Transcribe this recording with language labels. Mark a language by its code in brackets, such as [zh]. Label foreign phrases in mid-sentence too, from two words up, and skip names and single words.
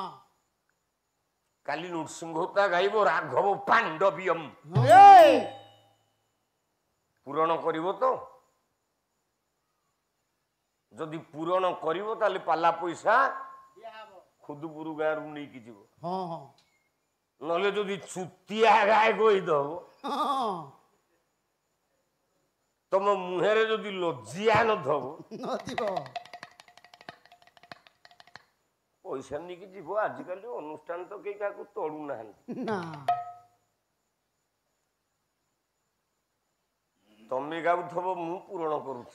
[or] କାଲି ନୃସିଂହତା ଗାଇବ ରାଘବ ପାଣ୍ଡବୀୟମ୍ ପୂରଣ କରିବ ତ ଯଦି ପୂରଣ କରିବ ତାହେଲେ ପାଲା ପଇସା ଖୁଦୁପୁର ଗାଁରୁ ନେଇକି ଯିବ ହଁ ହଁ নলে যদি চুতিয়া গায়ে কইদব ହଁ ତମ ମୁହେଁରେ ଯଦି ଲଜ୍ଜିଆ ନଥବ ନଥିବ ପଇସା ନେଇକି ଯିବ। ଆଜିକାଲି ଅନୁଷ୍ଠାନ ତ କେହି କାହାକୁ ତଳୁନାହାନ୍ତି। ନା ତମେ ଗାଉଥବ ମୁଁ ପୂରଣ କରୁଛି।